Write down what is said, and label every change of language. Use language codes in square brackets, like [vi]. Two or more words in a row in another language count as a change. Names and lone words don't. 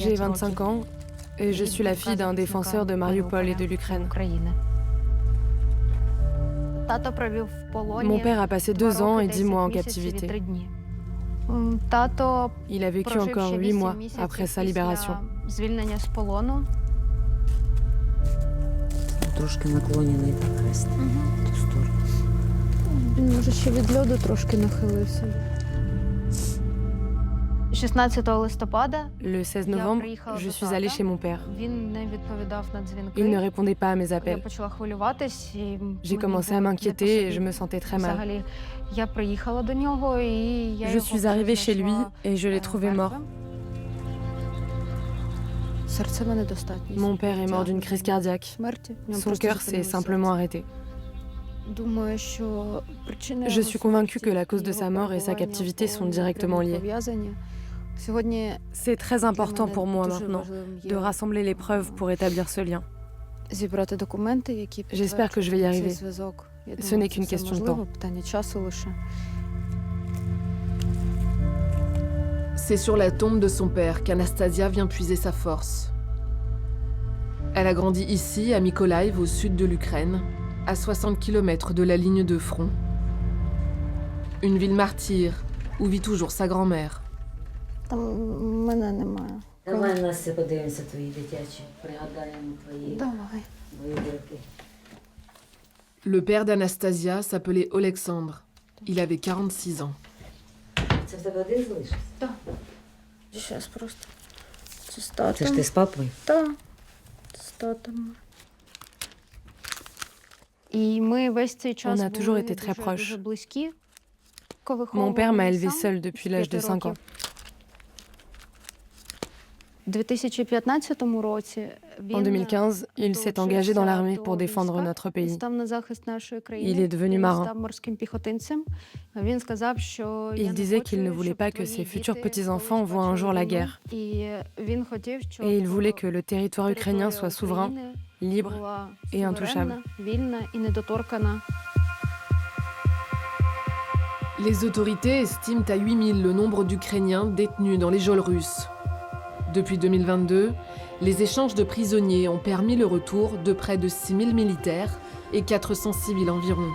[fr] J'ai 25 ans et je suis la fille d'un défenseur de Mariupol et de l'Ukraine. Mon père a passé 2 ans et 10 mois en captivité. Il a vécu encore 8 mois après sa libération. [uk] Трошки наклонений так хрест. [ru] В ту сторону. [uk] Він, може, ще від льоду трошки нахилився. 16 листопада [fr] Le 16 novembre, je suis allée chez mon père. [uk] він не відповідав на дзвінки. [fr] Il ne répondait pas à mes [uk] Я [fr] appels. [uk] почала хвилюватись. І [fr] J'ai commencé à m'inquiéter et je me sentais très mal. [uk] Взагалі, я приїхала до нього і я [fr] Je [uk] його [fr] suis arrivée chez lui [uk] знайшла, [fr] et je l'ai trouvé mort. [uk] мертвим. Серцева недостатність. [fr] Mon père est mort d'une crise cardiaque. [uk] Смерті. В ньому [fr] Son [uk] просто [fr] cœur s'est [uk] зупинилося [fr] simplement [uk] серце. [fr] arrêté. [uk] Думаю, що причини [fr] Je [uk] його [fr] suis convaincue que la [uk] смерті, [fr] cause de sa [uk] його [fr] mort et sa [uk] перебування [fr] captivité [uk] в [fr] sont [uk] полоні [fr] directement [uk] напряму [fr] liées. [uk] пов'язані. Сьогодні [fr] C'est très [uk] для [fr] important [uk] мене [fr] pour moi [uk] дуже [fr] maintenant [uk] важливим [fr] de [uk] є [fr] rassembler les preuves pour établir ce lien. [uk] зібрати документи, які [fr] J'espère que je vais y [uk] підтверджують цей [fr] arriver. [uk] зв'язок. Я [fr] Ce [uk] думаю, [fr] n'est [uk] це [fr] qu'une [uk] все [fr] question de [uk] можливо, [fr] temps. [uk] питання часу лише. [fr] C'est sur la tombe de son père qu'Anastasia vient puiser sa force. Elle a grandi ici, à Mykolaiv, au sud de l'Ukraine, à 60 km de la ligne de front. Une ville martyre, où vit toujours sa grand-mère. [uk] Там мене немає. Давай нас все подивимося твої дитячі. Пригадаємо твої Давай. вибірки. [fr] Le père d'Anastasia s'appelait Alexandre. Il avait 46 ans. [uk] Це в тебе один залишився? Зараз просто. Це з Це татом. ж ти з папою? Так. З татом. І ми весь цей час [fr] On a toujours [uk] були [fr] été très proches. [uk] дуже близькі. [fr] Mon père m'a élevée seule depuis l'âge de 5 ans. [uk] У 2015 році [fr] En 2015, il s'est engagé dans l'armée pour défendre notre pays. [uk] Став на захист нашої країни. [fr] Il est devenu marin. [uk] Став морським піхотинцем. Він сказав, що [fr] Il disait qu'il ne voulait pas que ses futurs petits-enfants voient un jour la guerre. [uk] І він хотів, щоб [fr] Et il voulait que le territoire ukrainien soit souverain, libre et intouchable. [uk] вільна і недоторкана. [fr] Les autorités estiment à 8000 le nombre d'Ukrainiens détenus dans les geôles russes. Depuis 2022, les échanges de prisonniers ont permis le retour de près de 6000 militaires et 400 civils environ.